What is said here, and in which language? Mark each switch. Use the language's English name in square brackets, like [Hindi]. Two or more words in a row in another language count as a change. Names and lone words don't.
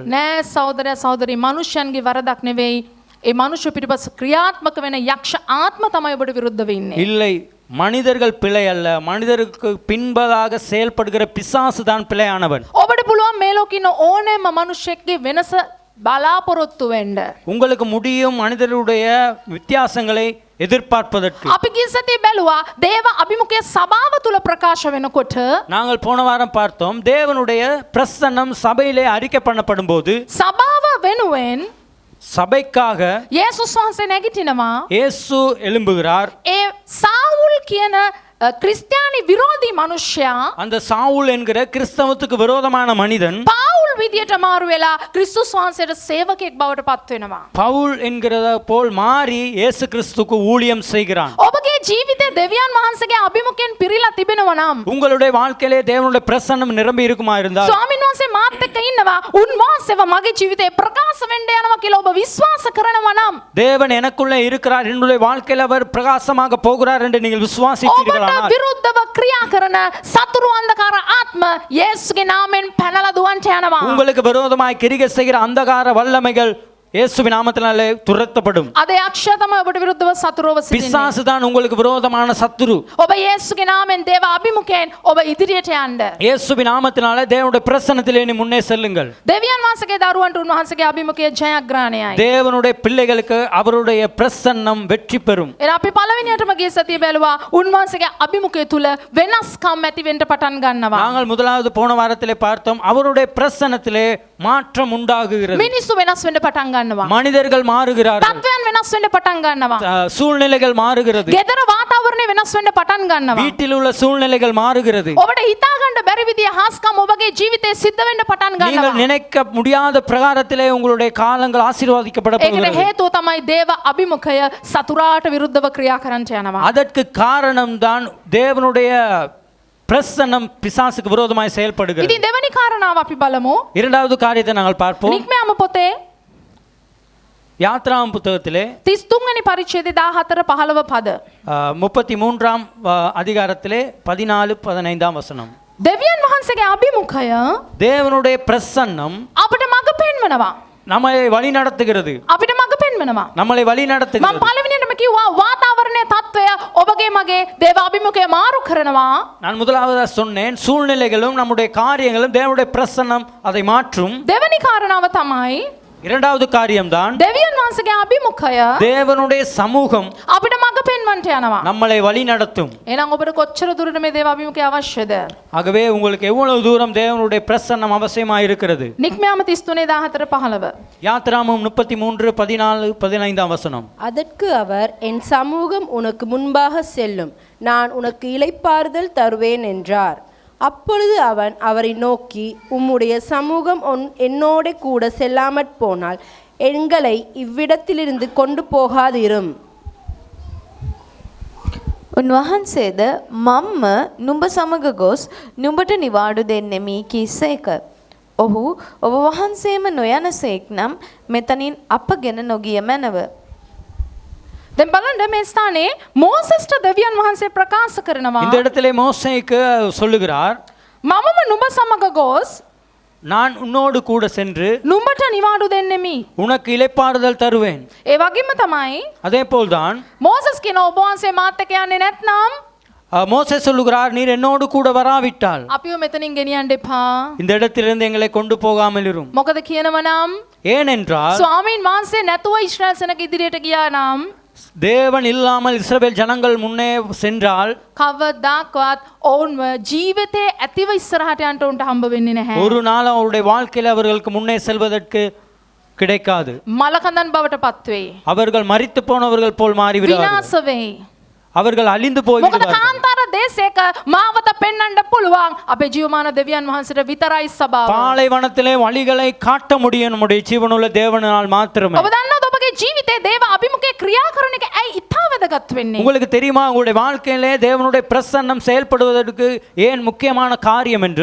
[Sinhala] නෑ සහෝදරයා සහෝදරි මනුෂ්‍යයන්ගේ වරදක් නෙවෙයි. ඒ මනුෂ්‍ය පිටිපස්ස ක්‍රියාත්මක වෙන යක්ෂ ආත්ම තමයි ඔබට විරුද්ධව ඉන්නේ. [Tamil] இல்லை, மனிதர்கள் பிழை அல்ல, மனிதருக்கு பின்பதாக செயல்படுகிற பிசாசு தான் பிழையானவன். [Sinhala] ඔබට පුළුවන් මේ ලෝකේ ඉන්න ඕනෑම මනුෂ්‍යෙක්ගේ වෙනස බලාපොරොත්තු වෙන්න. [Tamil] உங்களுக்கு முடியும் மனிதருடைய வித்தியாசங்களை எதிர்பார்ப்பதற்கு. [Sinhala] අපි ගිය සතියේ බැලුවා දේව අභිමුඛයේ සභාව තුල ප්‍රකාශ වෙනකොට [Tamil] நாங்கள் போன வாரம் பார்த்தோம், தேவனுடைய பிரசன்னம் சபையிலே அறிக்கை பண்ணப்படும் போது [Sinhala] සභාව වෙනුවෙන් [Tamil] சபைக்காக [Sinhala] යේසුස් වහන්සේ නැගිටිනවා. [Tamil] இயேசு எழும்புகிறார். [Sinhala] ඒ සාවුල් කියන ක්‍රිස්තියානි විරෝධී මනුෂ්‍යයා [Tamil] அந்த சாவுல் என்கிற கிறிஸ்தவத்துக்கு விரோதமான மனிதன் [Sinhala] පාවුල් විදියට මාරු වෙලා ක්‍රිස්තුස් වහන්සේට සේවකෙක් බවට පත් වෙනවා. [Tamil] பவுல் என்கிறத போல் மாறி இயேசு கிறிஸ்துவுக்கு ஊழியம் செய்கிறான். [Sinhala] ඔබගේ ජීවිතේ දෙවියන් වහන්සේගේ අභිමුඛයෙන් පිරීලා තිබෙනවා නම් [Tamil] உங்களுடைய வாழ்க்கையிலே தேவனுடைய பிரசன்னம் நிரம்பி இருக்குமா இருந்தால் [Sinhala] ස්වාමීන් වහන්සේ මාත් එක්ක ඉන්නවා උන්වහන්සේව මගේ ජීවිතේ ප්‍රකාශ වෙන්න යනවා කියලා ඔබ විශ්වාස කරනවා නම් [Tamil] தேவன் எனக்குள்ளே இருக்கிறார், என்னுடைய வாழ்க்கையில் அவர் பிரகாசமாக போகிறார் என்று நீங்கள் விசுவாசிக்கிறீர்களா? [Sinhala] ඔබට විරුද්ධව ක්‍රියා කරන සතුරු අන්ධකාර ආත්ම යේසුගේ නාමයෙන් පැනලා දුවන්ට යනවා. [Tamil] உங்களுக்கு விரோதமாய் கிரியை செய்கிற அந்தகார வல்லமைகள் இயேசுவின் நாமத்தினாலே துரத்தப்படும். [Sinhala] අද යක්ෂයා තමයි ඔබට විරුද්ධව සතුරුව සිටින්නේ. [Tamil] பிசாசு தான் உங்களுக்கு விரோதமான சத்துரு. [Sinhala] ඔබ යේසුගේ නාමයෙන් දේව අභිමුඛයෙන් ඔබ ඉදිරියට යන්න. [Tamil] இயேசுவின் நாமத்தினாலே தேவனுடைய பிரசன்னத்திலே நீ முன்னே செல்லுங்கள். [Sinhala] දෙවියන් වහන්සේගේ දරුවන්ට උන්වහන්සේගේ අභිමුඛයේ ජයග්‍රහණයයි. [Tamil] தேவனுடைய பிள்ளைகளுக்கு அவருடைய பிரசன்னம் வெற்றி பெறும். [Sinhala] එහෙනම් අපි පළවෙනියටම ගිය සතියේ බැලුවා උන්වහන්සේගේ අභිමුඛය තුල වෙනස්කම් ඇති වෙන්න පටන් ගන්නවා. [Tamil] நாங்கள் முதலாவது போன வாரத்திலே பார்த்தோம், அவருடைய பிரசன்னத்திலே மாற்றம் உண்டாகுகிறது. [Sinhala] මිනිස්සු වෙනස් වෙන්න පටන් ගන්නවා. [Tamil] மனிதர்கள் மாறுகிறார்கள், [Sinhala] තත්ත්වයන් වෙනස් වෙන්න පටන් ගන්නවා. [Tamil] சூழ்நிலைகள் மாறுகிறது, [Sinhala] ගෙදර වාතාවරණය වෙනස් වෙන්න පටන් ගන්නවා. [Tamil] வீட்டில் உள்ள சூழ்நிலைகள் மாறுகிறது. [Sinhala] ඔබට හිතා ගන්න බැරි විදිය හාස්කම් ඔබගේ ජීවිතේ සිද්ධ වෙන්න පටන් [Tamil] நீங்கள் [Sinhala] ගන්නවා. [Tamil] நினைக்க முடியாத பிரகாரத்திலே உங்களுடைய காலங்கள் ஆசீர்வதிக்கப்பட [Sinhala] ඒකට [Tamil] போகிறது. [Sinhala] හේතුව තමයි දේව අභිමුඛය සතුරාට විරුද්ධව ක්‍රියා කරන්නට යනවා. [Tamil] அதற்கு காரணம் தான் தேவனுடைய பிரசன்னம் பிசாசுக்கு விரோதமாய் செயல்படுகிறது. [Sinhala] ඉතින් දෙවෙනි කාරණාව අපි බලමු. [Tamil] இரண்டாவது காரியத்தை நாங்கள் பார்ப்போம். [Sinhala] නික්මයාම පොතේ [Tamil] யாத்ராம் புத்தகத்திலே [Sinhala] 33 වෙනි පරිච්ඡේදයේ 14 15 පද. [Tamil] 33ஆம் அதிகாரத்திலே 14-15 வசனம். [Sinhala] දෙවියන් වහන්සේගේ අභිමුඛය [Tamil] தேவனுடைய பிரசன்னம் [Sinhala] අපිට මඟ පෙන්වනවා. [Tamil] நம்மை வழி நடத்துகிறது. [Sinhala] අපිට මඟ පෙන්වනවා. [Tamil] நம்மளை வழி [Sinhala] මම [Tamil] நடத்துகிறது. [Sinhala] පළවෙනියටම කිව්වා වාතාවරණයේ තත්ත්වය ඔබගේ මගේ දේව අභිමුඛය මාරු කරනවා. [Tamil] நான் முதலாவதாக சொன்னேன், சூழ்நிலைகளும் நம்முடைய காரியங்களும் தேவனுடைய பிரசன்னம் அதை மாற்றும். [Sinhala] දෙවෙනි කාරණාව තමයි [Tamil] இரண்டாவது காரியம்தான் [Sinhala] දෙවියන් වහන්සේගේ අභිමුඛය [Tamil] தேவனுடைய சமூகம் [Sinhala] අපිට මඟ පෙන්වන්නට යනවා. [Tamil] நம்மளை வழி நடத்தும். [Sinhala] එහෙනම් ඔබට කොච්චර දුරට මේ දේව අභිමුඛය අවශ්‍යද? [Tamil] ஆகவே உங்களுக்கு எவ்வளவு தூரம் தேவனுடைய பிரசன்னம் அவசியமாக இருக்கிறது? [Sinhala] නික්මයාම 33 14 15. [Tamil] யாத்ராமம் 33:14-15 வசனம். அதற்கு அவர், என் சமூகம் உனக்கு முன்பாக செல்லும், நான் உனக்கு இளைப்பாறுதல் தருவேன் என்றார். அப்பொழுது அவன் அவரை நோக்கி, உம்முடைய சமூகம் என்னோட கூட செல்லாமற் போனால் எங்களை இவ்விடத்திலிருந்து கொண்டு போகாதிரும். [Sinhala] උන්වහන්සේද මම්ම නුඹ සමග ගොස් නුඹට නිවාඩු දෙන්නෙමි කීසේක. ඔහු ඔබ වහන්සේම නොයනසේක් නම් මෙතනින් අපගෙන නොගිය මැනව. දැන් බලන්න මේ ස්ථානයේ මෝසස්ට දෙවියන් වහන්සේ ප්‍රකාශ කරනවා [Tamil] இந்த இடத்திலே மோசேக்கு சொல்லுகிறார், [Sinhala] මමම නුඹ සමග ගොස් [Tamil] நான் உன்னோடு கூட சென்று [Sinhala] නුඹට නිවාඩු දෙන්නෙමි. [Tamil] உனக்கு இளைப்பாறுதல் தருவேன். [Sinhala] ඒ වගේම තමයි [Tamil] அதே போல்தான் [Sinhala] මෝසස් කියන ඔබ වහන්සේ මාත් එක්ක යන්නේ නැත්නම් [Tamil] மோசே சொல்லுகிறார், நீர் என்னோடு கூட வராவிட்டால் [Sinhala] අපිව මෙතනින් ගෙනියන්න එපා. [Tamil] இந்த இடத்திலிருந்து எங்களை கொண்டு போகாமல் இரும். [Sinhala] මොකද කියනවනම් [Tamil] ஏனென்றால் [Sinhala] ස්වාමීන් වහන්සේ නැතුව ඊශ්‍රායල් සෙනග ඉදිරියට ගියා නම් [Tamil] தேவன் இல்லாமல் இஸ்ரவேல் ஜனங்கள் முன்னே சென்றால் [Sinhala] කවදාකවත් ඔවුන්ව ජීවිතේ ඇතිව ඉස්සරහට යන්න උන්ට හම්බ වෙන්නේ නැහැ. [Tamil] ஒரு நாள் அவருடைய வாழ்க்கையில் அவர்களுக்கு முன்னே செல்வதற்கு கிடைக்காது. [Sinhala] මලකඳන් බවට පත් වෙයි. [Tamil] அவர்கள் மரித்து போனவர்கள் போல் மாறிவிடுவார்கள். [Sinhala] විනාශ වෙයි. [Tamil] அவர்கள் அழிந்து போய் [Sinhala] මොකද කාන්තාර දේශයක මාවත පෙන්වන්න පුළුවන් අපේ ජීවමාන දෙවියන් වහන්සේට විතරයි සබාව. [Tamil] பாலைவனத்திலே வழிகளை காட்ட முடியும் நம்முடைய ஜீவனுள்ள தேவனால் மாத்திரமே. [Sinhala] ඔබ දන්නවද ඔබගේ ජීවිතේ දේව අභිමුඛයේ ක්‍රියා කරන එක ඇයි ඉතා වැදගත් වෙන්නේ? [Tamil] உங்களுக்கு தெரியுமா உங்களுடைய வாழ்க்கையிலே தேவனுடைய பிரசன்னம் செயல்படுவதற்கு ஏன் முக்கியமான காரியம் என்று?